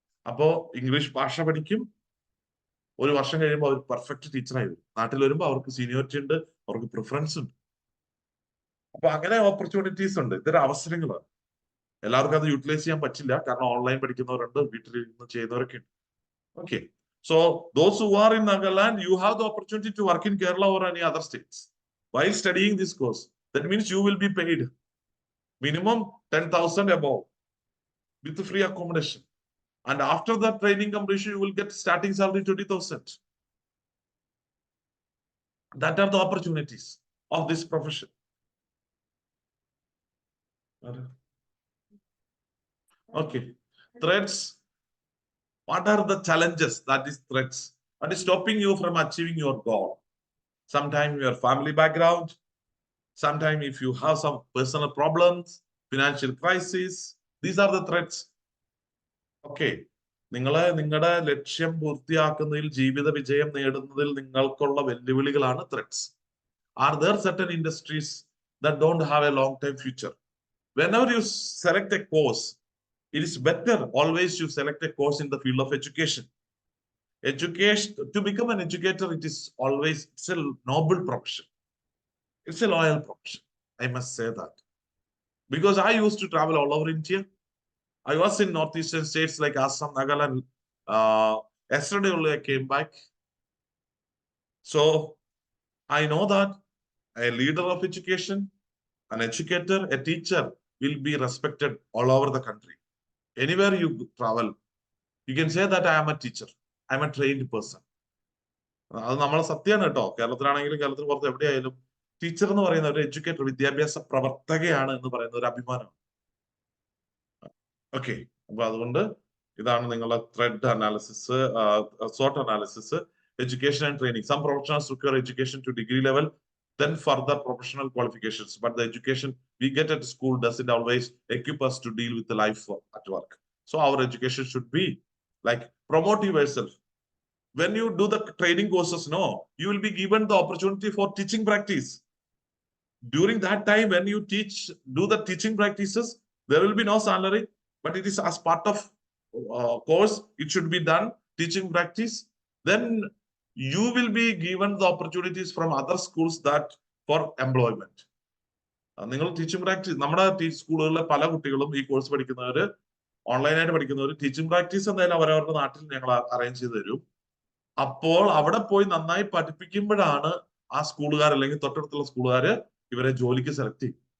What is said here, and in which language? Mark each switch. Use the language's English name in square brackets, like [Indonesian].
[Malayalam] അപ്പോ ഇംഗ്ലീഷ് ഭാഷ പഠിക്കും. 1 വർഷം കഴിയുമ്പോൾ അവർ പെർഫെക്റ്റ് ടീച്ചറായി വരും. നാട്ടിൽ വരുമ്പോൾ അവർക്ക് സീനിയോറിറ്റി ഉണ്ട്, അവർക്ക് പ്രിഫറൻസ് ഉണ്ട്. അപ്പൊ അങ്ങനെ ഓപ്പർച്യൂണിറ്റീസ് ഉണ്ട്. ഇതൊരു അവസരങ്ങളാണ്. എല്ലാവർക്കും അത് യൂട്ടിലൈസ് ചെയ്യാൻ പറ്റില്ല, കാരണം ഓൺലൈൻ പഠിക്കുന്നവരുണ്ട്, വീട്ടിലിരുന്ന് ചെയ്യുന്നവരൊക്കെ ഉണ്ട്. [English] Okay, so those who are in Nagaland, you have the opportunity to work in Kerala or any other states while studying this course. That means you will be paid minimum 10,000 above with free accommodation. And after that training completion, you will get starting salary 20,000. That are the opportunities of this profession. Okay, threats. What are the challenges? That is threats. What is stopping you from achieving your goal? Sometimes your family background. Sometimes if you have some personal problems, financial crisis. These are the threats. Okay. [Malayalam] നിങ്ങളുടെ ലക്ഷ്യം പൂർത്തിയാക്കുന്നതിൽ, ജീവിത വിജയം നേടുന്നതിൽ നിങ്ങൾക്കുള്ള വെല്ലുവിളികളാണ് threats. [English] Are there certain industries that don't have a long-term future? Whenever you select a course, it is better always you select a course in the field of education. Education, to become an educator, it's a noble profession. It's a loyal profession. I must say that. Because I used to travel all over India. I was in northeastern states like Assam, Nagaland. Yesterday only I came back. So I know that a leader of education, an educator, a teacher will be respected all over the country. Anywhere you travel, you can say that I am a teacher. I am a trained person. [Malayalam] അത് നമ്മളെ സത്യമാണ് കേട്ടോ. കേരളത്തിലാണെങ്കിലും കേരളത്തിന് പുറത്ത് എവിടെയായാലും teacher എന്ന് പറയുന്ന ഒരു എഡ്യൂക്കേറ്റർ, വിദ്യാഭ്യാസ പ്രവർത്തകയാണ് എന്ന് പറയുന്ന ഒരു അഭിമാനമാണ്. ഓക്കെ, അപ്പൊ അതുകൊണ്ട് ഇതാണ് നിങ്ങളുടെ [English] thread analysis, SWOT analysis, education and training. Some professionals require education to degree level, then further professional qualifications. But the education we get at school doesn't always equip us to deal with the life at work. So our education should be like promote yourself. When you do the training courses, no, you will be given the opportunity for teaching practice. During that time, when you do the teaching practices, there will be no salary, but it is as part of course, it should be done, teaching practice. Then you will be given the opportunities from other schools that for employment. [Malayalam] നിങ്ങൾ teaching practice, നമ്മുടെ സ്കൂളുകളിലെ പല കുട്ടികളും ഈ course പഠിക്കുന്നവര്, ഓൺലൈനായിട്ട് പഠിക്കുന്നവര് teaching practice എന്തായാലും അവരവരുടെ നാട്ടിൽ ഞങ്ങൾ അറേഞ്ച് ചെയ്ത് തരും. അപ്പോൾ അവിടെ പോയി നന്നായി പഠിപ്പിക്കുമ്പോഴാണ് ആ സ്കൂളുകാർ അല്ലെങ്കിൽ തൊട്ടടുത്തുള്ള സ്കൂളുകാര് ഇവരെ ജോലിക്ക് സെലക്ട് ചെയ്യും.